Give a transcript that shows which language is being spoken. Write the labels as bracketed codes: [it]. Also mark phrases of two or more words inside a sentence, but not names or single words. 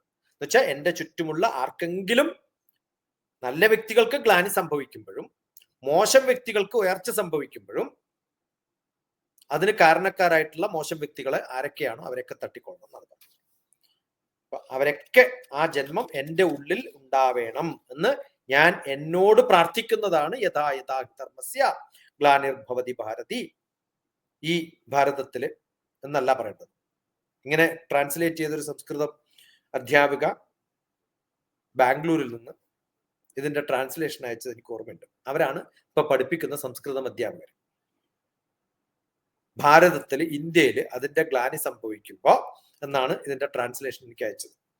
[ml] എന്നുവെച്ചാൽ എന്റെ ചുറ്റുമുള്ള ആർക്കെങ്കിലും, നല്ല വ്യക്തികൾക്ക് ഗ്ലാനി സംഭവിക്കുമ്പോഴും മോശം വ്യക്തികൾക്ക് ഉയർച്ച സംഭവിക്കുമ്പോഴും അതിന് കാരണക്കാരായിട്ടുള്ള മോശം വ്യക്തികളെ ആരൊക്കെയാണോ അവരൊക്കെ തട്ടിക്കൊള്ളണം എന്നാണ്. അവരൊക്കെ ആ ജന്മം എന്റെ ഉള്ളിൽ ഉണ്ടാവേണം എന്ന് ഞാൻ എന്നോട് പ്രാർത്ഥിക്കുന്നതാണ് [sa] യഥാ ധർമ്മസ്യ ഗ്ലാനിർഭവതി ഭാരതി. [ml] ഈ ഭാരതത്തില് എന്നല്ല പറയേണ്ടത്. ഇങ്ങനെ ട്രാൻസ്ലേറ്റ് ചെയ്തൊരു സംസ്കൃതം അധ്യാപിക ബാംഗ്ലൂരിൽ നിന്ന് ഇതിന്റെ ട്രാൻസ്ലേഷൻ അയച്ചത് എനിക്ക് ഓർമ്മയുണ്ട്. അവരാണ് ഇപ്പൊ പഠിപ്പിക്കുന്ന സംസ്കൃതം അധ്യാപകർ. ഭാരതത്തിൽ, ഇന്ത്യയിൽ അതിന്റെ ഗ്ലാനി സംഭവിക്കുമ്പോ എന്നാണ് ഇതിന്റെ ട്രാൻസ്ലേഷൻ എനിക്ക് അയച്ചത്.